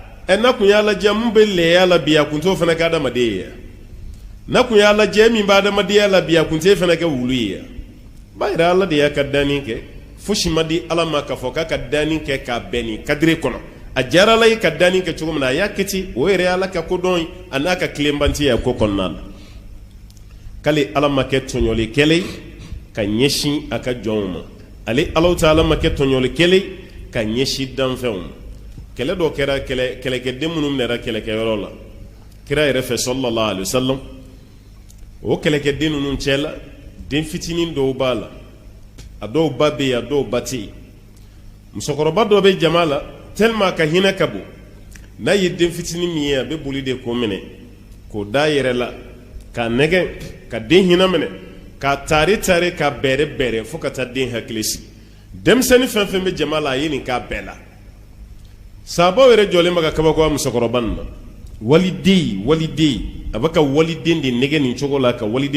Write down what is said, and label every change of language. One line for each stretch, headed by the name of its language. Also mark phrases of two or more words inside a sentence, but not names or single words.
Bambara: na kun ya lajɛ mun bɛ lɛya la bi a kun t'o fana kɛ adamaden ye na kun ya lajɛ min bɛ adamadenya la bi a kun t'e fana kɛ wulu ye ba yɛrɛ ala de y'a ka danni kɛ fosi ma di ala ma k'a fɔ k'a ka danni kɛ k'a bɛn nin kadiri kɔnɔ a diyara ala ye ka danni kɛ cogo min na a y'a kɛ ten o yɛrɛ ye ala ka kodɔn ye a n'a ka tilenbantiya ko kɔnɔna la k'ale ala ma kɛ tɔɲɔlikɛla ye ka ɲɛsin a ka jɔnw ma ale Alahu Taala ma kɛ tɔɲɔlikɛla ye ka ɲɛsin danfɛnw ma kɛlɛ dɔ kɛra kɛlɛkɛden minnu minɛra kɛlɛkɛyɔrɔ la kira yɛrɛ fɛ
Arabic: صلى الله عليه وسلم
Bambara: o kɛlɛkɛden ninnu cɛ la den fitinin dɔw b'a la a dɔw ba bɛ yen a dɔw ba tɛ yen musokɔrɔba dɔ bɛ jama la tellement ka hinɛ ka bon n'a ye den fitinin min ye a bɛ boli de k'o minɛ k'o da a yɛrɛ la k'a nɛgɛ ka den hinɛ minɛ k'a taari k'a bɛrɛ fo ka taa den hakili sigi denmisɛnnin fɛn fɛn bɛ jama la a ye nin k'a bɛɛ la sahabaw yɛrɛ jɔlen bɛ ka kabako a musokɔrɔba nin na waliden a bɛ ka waliden de nɛgɛ nin cogo la ka waliden